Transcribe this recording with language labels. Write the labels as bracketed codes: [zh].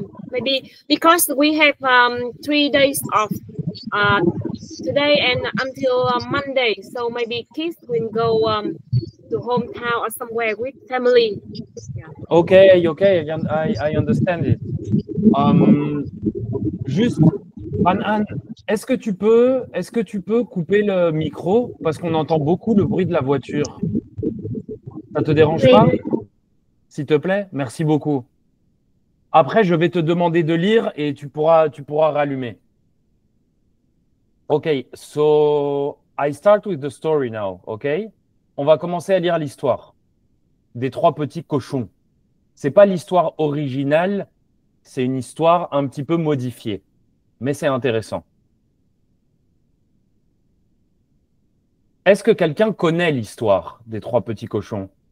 [en] Maybe because we have 3 days off today and until Monday, so maybe kids will go to hometown or somewhere with family. Yeah. Okay, I understand it. [fr] Juste, Anne, est-ce que tu peux couper le micro parce qu'on entend beaucoup le bruit de la voiture? Ça te dérange pas? S'il te plaît, merci beaucoup. Après, je vais te demander de lire et tu pourras rallumer. [en] Ok, so I start with the story now, ok? [fr] On va commencer à lire l'histoire des 3 petits cochons. C'est pas l'histoire originale, c'est une histoire un petit peu modifiée, mais c'est intéressant. Est-ce que quelqu'un connaît l'histoire des 3 petits cochons?